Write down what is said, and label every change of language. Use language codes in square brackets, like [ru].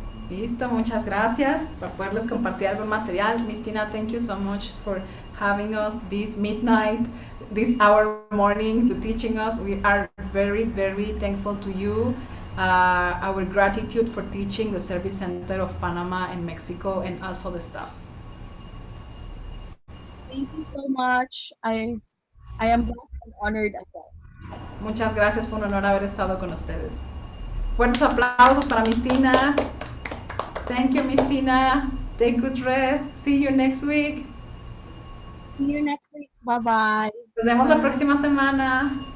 [es] Listo, muchas gracias por poderles compartir algún material. [en] Miss Tina, thank you so much for having us this midnight, this hour morning to teaching us. We are very, very thankful to you. Our gratitude for teaching the Service Center of Panama and Mexico and also the staff. Thank you so much. I am blessed and honored as well. [es] Muchas gracias, fue un honor haber estado con ustedes. Fuertes aplausos para [en] Miss Tina. Thank you, Miss Tina. Take good rest. See you next week. See you next week. Bye-bye. [es] Nos vemos la próxima semana.